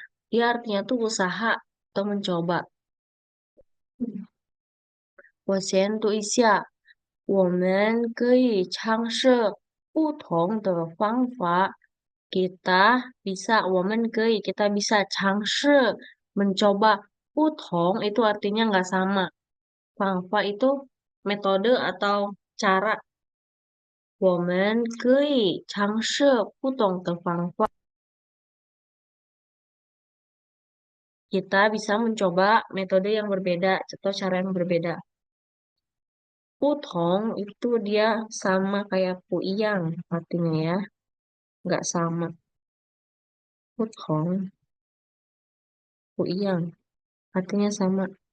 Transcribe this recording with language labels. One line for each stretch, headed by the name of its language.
Indonesian: Dia artinya tuh usaha atau mencoba.
Chinese: 我先读一下，我们可以尝试不同的方法。 Kita bisa, 我们可以 kita bisa 尝试 mencoba 不同 itu artinya nggak sama.
Indonesian: Fangfa itu metode atau cara.
Chinese: 我们可以尝试不同的方法。
Indonesian: Kita bisa mencoba metode yang berbeda atau cara yang berbeda. Putong itu dia sama kayak puiyang artinya ya. Nggak sama. Putong, puiyang artinya sama.